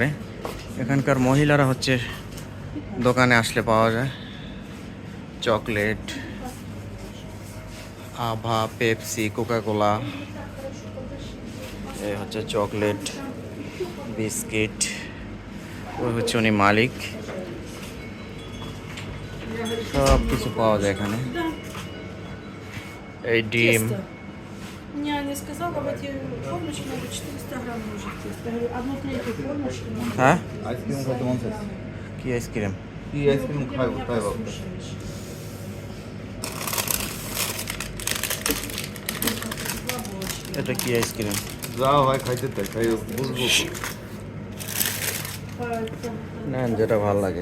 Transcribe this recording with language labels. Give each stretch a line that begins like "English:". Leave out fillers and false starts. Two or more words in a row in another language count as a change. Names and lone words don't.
Bangla: এখানকার মহিলারা হচ্ছে দোকানে আসলে পাওয়া যায় চকলেট, আভা, পেপসি, কোকাকোলা। এই হচ্ছে চকলেট, বিস্কিট। ওই হচ্ছে উনি মালিক, সব কিছু পাওয়া যায় এখানে। এই ডিম,
Russian: Няня сказала, в эти формочки надо 400 грамм ложить теста. Я говорю, одну третью формочки надо.
Bangla: হ্যাঁ আইসক্রিম খাইতে মন চাইছে। কি আইসক্রিম? কি আইসক্রিম খাইবো তাই ভাবতে। এটা কি আইসক্রিম? যাও ভাই খাইতে তাই খাই বুঝবো। না যেটা ভালো লাগে।